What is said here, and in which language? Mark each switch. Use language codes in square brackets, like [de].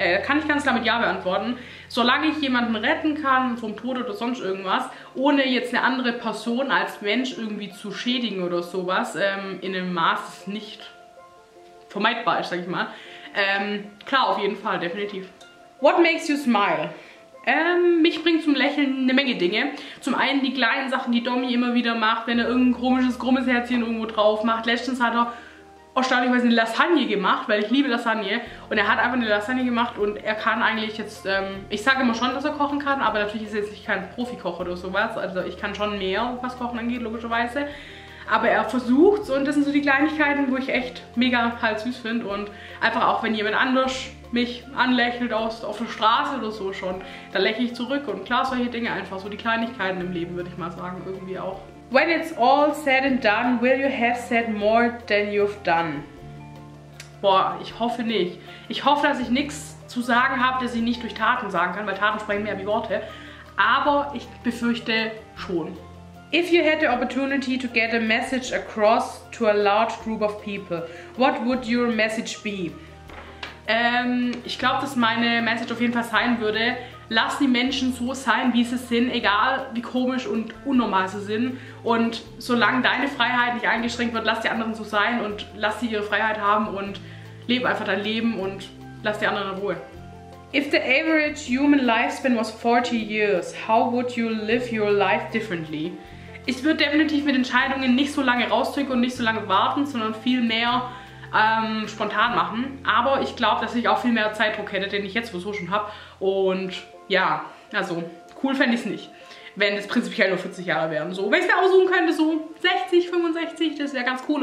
[de] Kann ich ganz klar mit Ja beantworten. Solange ich jemanden retten kann vom Tod oder sonst irgendwas, ohne jetzt eine andere Person als Mensch irgendwie zu schädigen oder sowas, in einem Maß, das nicht vermeidbar ist, sag ich mal. Klar, auf jeden Fall, definitiv. [en] What makes you smile? [de] Mich bringt zum Lächeln eine Menge Dinge. Zum einen die kleinen Sachen, die Domi immer wieder macht, wenn er irgendein komisches, krummes Herzchen irgendwo drauf macht. Letztens hat er erstaunlicherweise eine Lasagne gemacht, weil ich liebe Lasagne. Und er hat einfach eine Lasagne gemacht und er kann eigentlich jetzt, ich sage immer schon, dass er kochen kann, aber natürlich ist er jetzt kein Profikoch oder sowas. Also ich kann schon mehr, was Kochen angeht, logischerweise. Aber er versucht's und das sind so die Kleinigkeiten, wo ich echt mega halt süß finde. Und einfach auch, wenn jemand anders mich anlächelt auf der Straße oder so schon, dann lächle ich zurück. Und klar, solche Dinge einfach, so die Kleinigkeiten im Leben, würde ich mal sagen, irgendwie auch. [en] When it's all said and done, will you have said more than you've done? [de] Boah, ich hoffe nicht. Ich hoffe, dass ich nichts zu sagen habe, das ich nicht durch Taten sagen kann, weil Taten sprechen mehr wie Worte. Aber ich befürchte schon. [en] If you had the opportunity to get a message across to a large group of people, what would your message be? [de] Ich glaube, dass meine Message auf jeden Fall sein würde, lass die Menschen so sein, wie sie sind, egal wie komisch und unnormal sie sind. Und solange deine Freiheit nicht eingeschränkt wird, lass die anderen so sein und lass sie ihre Freiheit haben und lebe einfach dein Leben und lass die anderen in Ruhe. [en] If the average human lifespan was 40 years, how would you live your life differently? [de] Ich würde definitiv mit Entscheidungen nicht so lange rausdrücken und nicht so lange warten, sondern viel mehr spontan machen. Aber ich glaube, dass ich auch viel mehr Zeitdruck hätte, den ich jetzt sowieso schon habe. Und ja, also cool fände ich es nicht, wenn es prinzipiell nur 40 Jahre wären. So, wenn ich es mir aussuchen könnte, so 60, 65, das wäre ganz cool.